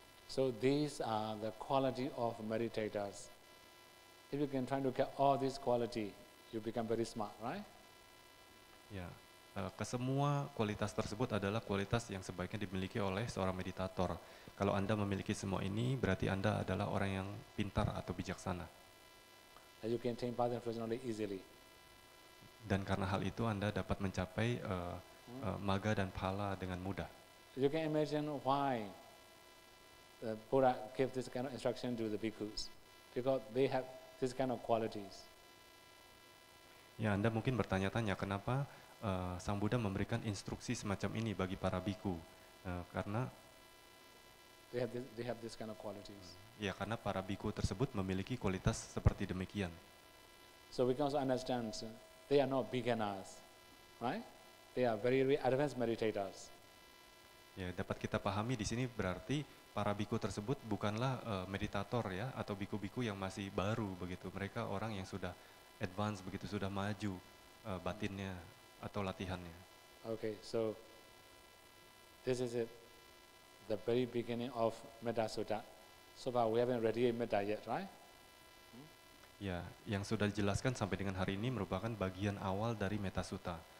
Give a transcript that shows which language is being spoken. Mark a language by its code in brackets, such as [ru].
[en] So these are the quality of meditators. If you can try to get all this quality, you become very smart, right? [id] Ya, kesemua kualitas tersebut adalah kualitas yang sebaiknya dimiliki oleh seorang meditator. Kalau Anda memiliki semua ini, berarti Anda adalah orang yang pintar atau bijaksana. [en] And you can take part professionally easily. [id] Dan karena hal itu Anda dapat mencapai maga dan phala dengan mudah. [en] You can imagine why the Buddha gave this kind of instruction to the bhikkhus, because they have this kind of qualities. [id] Ya, Anda mungkin bertanya-tanya kenapa Sang Buddha memberikan instruksi semacam ini bagi para biku, karena [en] they have this kind of qualities. [id] Ya, karena para biku tersebut memiliki kualitas seperti demikian. [en] So we can also understand they are not beginners, right? They are very, very advanced meditators. [id] Ya, dapat kita pahami di sini berarti para biku tersebut bukanlah meditator ya atau biku-biku yang masih baru begitu. Mereka orang yang sudah advance begitu, sudah maju batinnya atau latihannya. [en] Okay, so this is it, the very beginning of Metta Sutta. So far we haven't read Metta yet, right? [id] Ya, yang sudah dijelaskan sampai dengan hari ini merupakan bagian awal dari Metta Sutta.